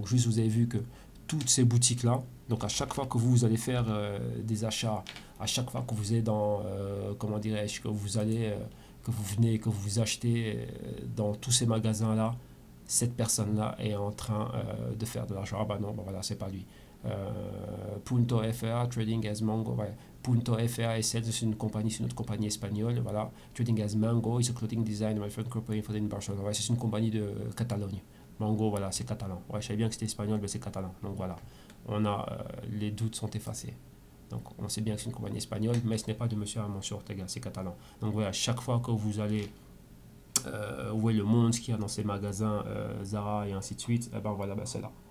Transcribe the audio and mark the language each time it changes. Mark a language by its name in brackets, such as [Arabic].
[French] Donc, juste, vous avez vu que toutes ces boutiques-là, donc à chaque fois que vous allez faire des achats, à chaque fois que vous êtes dans, comment dirais-je, que vous allez, que vous venez, que vous achetez dans tous ces magasins-là, cette personne-là est en train de faire de l'argent. Ah bah non, bah voilà, c'est pas lui. Punto FA, Trading as Mango, ouais. Punto FA SL, c'est une compagnie, c'est une autre compagnie espagnole, voilà. [English] Trading as Mango is a clothing design manufacturing company for the Barcelona. [French] Ouais, c'est une compagnie de Catalogne. Mango, voilà, c'est catalan. Ouais, je savais bien que c'était espagnol, mais c'est catalan. Donc voilà, on a les doutes sont effacés. Donc on sait bien que c'est une compagnie espagnole, mais ce n'est pas de Monsieur Amancio Ortega, c'est catalan. Donc voilà, chaque fois que vous allez voir le monde qu'il y a dans ces magasins Zara et ainsi de suite, et ben voilà, ben c'est là.